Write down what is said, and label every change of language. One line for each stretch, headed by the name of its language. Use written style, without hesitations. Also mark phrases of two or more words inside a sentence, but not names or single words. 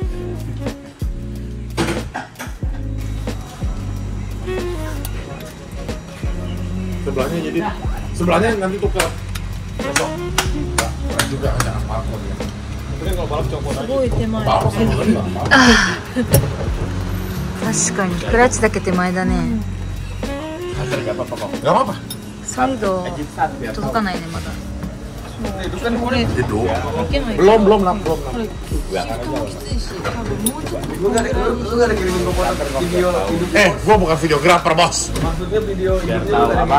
Indonesian: Sebelahnya jadi sebelahnya nanti tukar. Besok. Enggak juga ada apa-apa ya. Mungkin kalau balap copot aja. Balap sama kan enggak apa-apa.
Japanese: 確かにクラッチだけ手前だね。
Indonesian: Enggak apa-apa.
Japanese: サイド届かないねまだ。
Indonesian: Itu.
Japanese: いけない。
Indonesian: Belum nak. Gua bukan videografer, bos. Maksudnya video ini apa?